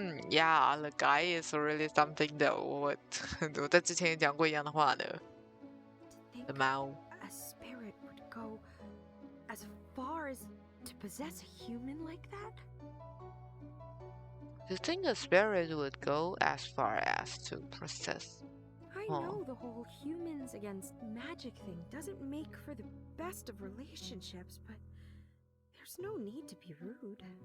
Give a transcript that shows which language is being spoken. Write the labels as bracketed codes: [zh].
[en] Yeah, the guy is really something though. [zh] 我在之前也讲过一样的话的。 [en] The 猫。 A spirit would go as far as to possess a human like that? Do you think a spirit would go as far as to possess? I know the whole humans against magic thing doesn't make for the best of relationships, but there's no need to be rude.